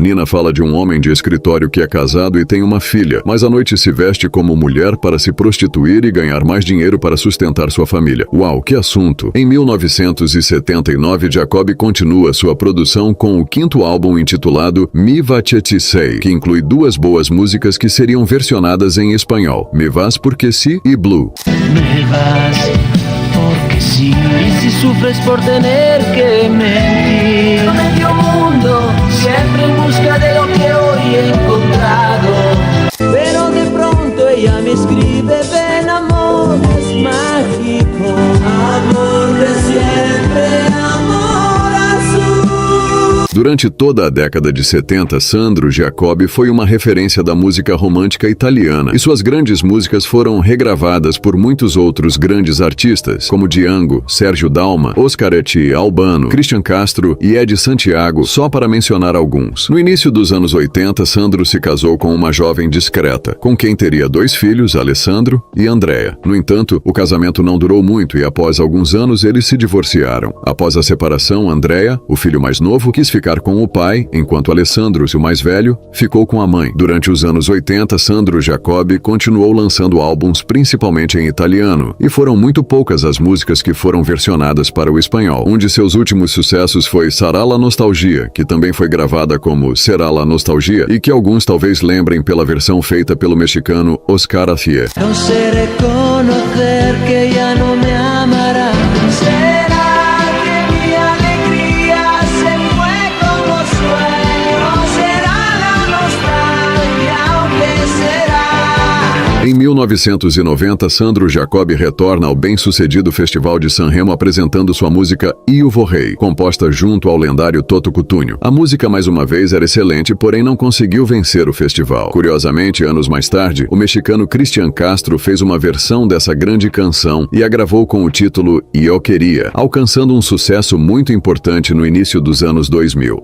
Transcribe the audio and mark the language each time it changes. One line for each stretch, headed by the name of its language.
Portuguese: Nina fala de um homem de escritório que é casado e tem uma filha, mas à noite se veste como mulher para se prostituir e ganhar mais dinheiro para sustentar sua família. Uau, que assunto! Em 1979, Jacob continua sua produção com o quinto álbum intitulado Mi Vache Ti Sei, que inclui duas boas músicas que seriam versionadas em espanhol, Me Vas Porque Si e Blue.
Spanish: Me vas porque sí, y si sufres por tener que mentir. Medio mundo, siempre en busca de lo que hoy he encontrado. Pero de pronto ella me escribe, ven amor, es mágico. Amor de siempre, amor azul.
Portuguese: Durante toda a década de 70, Sandro Jacob foi uma referência da música romântica italiana, e suas grandes músicas foram regravadas por muitos outros grandes artistas, como Django, Sérgio Dalma, Oscarete Albano, Cristian Castro e Ed Santiago, só para mencionar alguns. No início dos anos 80, Sandro se casou com uma jovem discreta, com quem teria 2 filhos, Alessandro e Andrea. No entanto, o casamento não durou muito e após alguns anos eles se divorciaram. Após a separação, Andrea, o filho mais novo, quis ficar com o pai, enquanto Alessandro, o mais velho, ficou com a mãe. Durante os anos 80, Sandro Jacob continuou lançando álbuns principalmente em italiano, e foram muito poucas as músicas que foram versionadas para o espanhol. Um de seus últimos sucessos foi Sarà la Nostalgia, que também foi gravada como Será la Nostalgia, e que alguns talvez lembrem pela versão feita pelo mexicano Oscar Acier.
Spanish: No sé reconocer que ya no me amará. Será que mi alegría se fue como sueño. Será la nostalgia o qué será.
Portuguese: Em 1990, Sandro Jacob retorna ao bem-sucedido Festival de Sanremo apresentando sua música Io Vorrei, composta junto ao lendário Toto Cutugno. A música, mais uma vez, era excelente, porém não conseguiu vencer o festival. Curiosamente, anos mais tarde, o mexicano Cristian Castro fez uma versão dessa grande canção e a gravou com o título Eu Queria, alcançando um sucesso muito importante no início dos anos 2000.